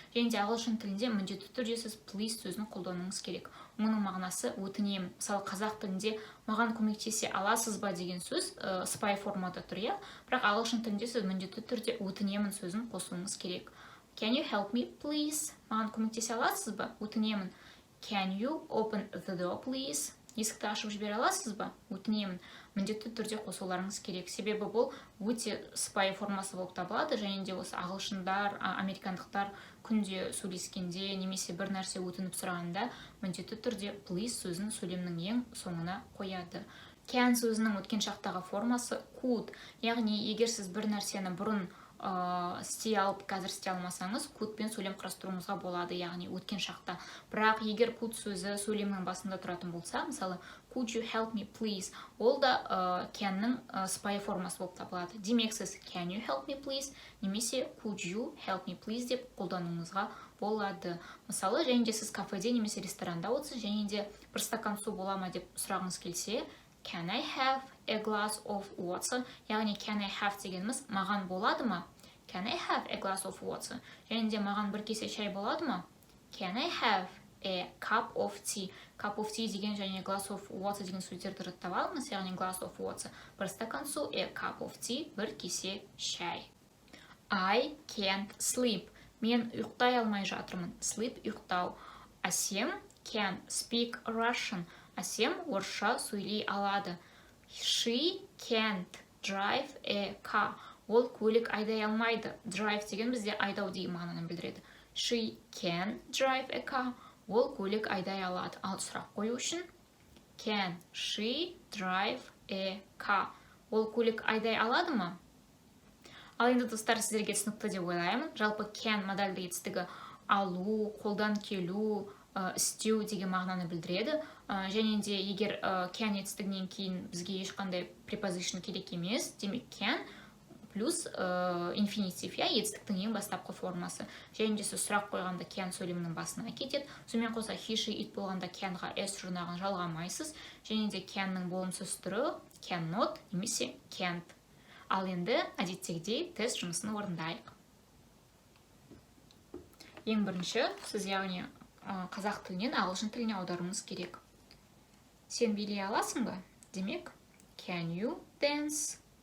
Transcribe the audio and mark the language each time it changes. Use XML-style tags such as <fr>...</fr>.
<kk>Және де ағылшын тілінде міндетті түрде сіз please сөзін қолдануыңыз керек. Оның мағынасы өтінемін. Мысалы, қазақ тілінде маған көмектесе аласыз ба деген сөз спай формада тұр, иә? Бірақ ағылшын тілінде сіз міндетті түрде өтінемін сөзін қосуыңыз керек.</kk> <en>Can you help me, please?</en> <kk>Маған көмектесе аласыз ба? Өтінемін.</kk> <en>Can you open the door, please?</en> <kk>Есікті ашып жібере аласыз ба? Өтінемін. Міндетті түрде қосуларыңыз керек. Себебі бұл өте спай формасы болып табылады, және де осы ағылшындар, американдықтар күнде сөйлескенде немесе бір нәрсе өтініп сұрағанда міндетті түрде please сөзін сөйлемнің ең соңына қояды. Can сөзінің өткен шақтағы формасы could. Яғни, егер сіз бір нәрсені бұрын істей алып, қазір істей алмасаңыз, could-пен сөйлем құрастыруыңызға болады, яғни өткен шақта. Бірақ егер could сөзі сөйлемнің басында тұратын болса, мысалы,</kk> <en>could you help me please?</en> <kk>Ол да can-ның спай формасы болып табылады. Демек сіз</kk> <en>can you help me please?</en> <kk>Немесе</kk> <en>could you help me please</en> <kk>деп қолдануыңызға болады. Мысалы, және де сіз кафеде немесе ресторанда отырсыз, және де бір стакан су бола ма деп сұрағыңыз келсе,</kk> <en>can I have a glass of water?</en> <kk>Яғни can I have дегеніміз маған болады ма?</kk> <en>Can I have a glass of water?</en> <kk>Және де маған бір кесе шай болады ма?</kk> <en>Can I have a cup of tea?</en> <kk>Cup of tea деген және glass of water деген сөздерді жаттап алыңыз, яғни glass of water бір стакан су, a cup of tea бір кесе шай.</kk> <en>I can't sleep.</en> <kk>Мен ұйықтай алмай жатырмын. Sleep ұйықтау.</kk> <en>Асем can speak Russian.</en> <kk>Асем орысша сөйлей алады.</kk> <en>She can't drive a car.</en> <kk>Ол көлік айдай алмайды. Drive деген бізде айдау деген мағынаны білдіреді.</kk> <en>She can drive a car.</en> <kk>Ол көлік айдай алады. Ал сұрақ қою үшін</kk> <en>can she drive a car?</en> <kk>Ол көлік айдай алады ма? Ал енді достар, сіздерге түсінікті деп ойлаймын. Жалпы can модальды етістігі алу, қолдан келу, істеу деген мағынаны білдіреді. Және де егер can етістігінен кейін бізге ешқандай preposition керек емес, демек can плюс инфинитив, етістіктің ең бастапқы формасы. Және де сіз сұрақ қойғанда can сөйлемнің басына кетеді. Сонымен қоса he, she, it болғанда can-ға s жұрнағын жалғамайсыз. Және де can-ның болымсыз түрі cannot немесе can't. Ал енді әдеттегідей тест жұмысын орындайық. ең бірінші сіз яғни қазақ тілінен ағылшын тіліне аударуыңыз керек. Сен билей аласың ба?</kk> <en>Демек, can you dance?</en>